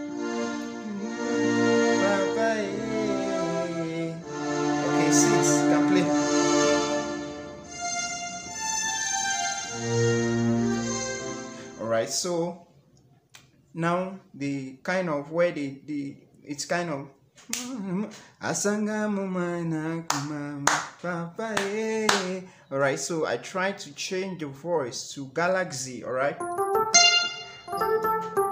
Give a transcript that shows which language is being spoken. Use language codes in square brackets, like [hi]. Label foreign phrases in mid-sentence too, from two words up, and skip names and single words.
[en] Okay, 6 can play. Alright, so now the kind of where it's kind of Asanga mumana kumama papa Alright, so I tried to change the voice to Galaxy, alright?